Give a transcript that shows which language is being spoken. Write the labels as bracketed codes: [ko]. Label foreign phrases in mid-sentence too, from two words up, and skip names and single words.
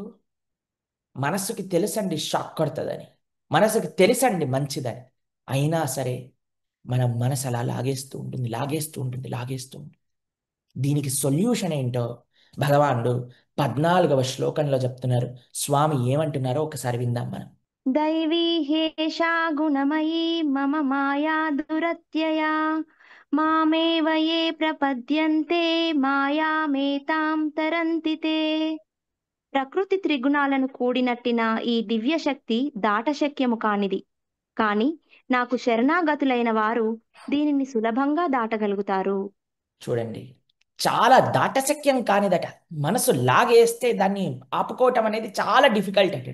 [te] మనసుకి తెలుసండి షాక్ కొడుతుందని, మనసుకి తెలుసండి మంచిదని, అయినా సరే మన మనసు అలా లాగేస్తూ ఉంటుంది, లాగేస్తూ ఉంటుంది, లాగేస్తూ ఉంటుంది. దీనికి సొల్యూషన్ ఏంటో భగవానుడు 14వ శ్లోకంలో చెప్తున్నారు. స్వామి ఏమంటున్నారో ఒకసారి విందాం మనం. [sa] दैवी ह्येषा गुणमयी मम माया दुरत्यया मामेव ये प्रपद्यन्ते मायामेतां तरन्ति ते. [te] ప్రకృతి త్రిగుణాలను కూడినట్టిన ఈ దివ్య శక్తి దాటశక్యము కానిది, కాని నాకు శరణాగతులైన వారు దీనిని సులభంగా దాటగలుగుతారు. చూడండి, చాలా దాటశక్యం కానిదట. మనసు లాగేస్తే దాన్ని ఆపుకోవటం అనేది చాలా డిఫికల్ట్ అట.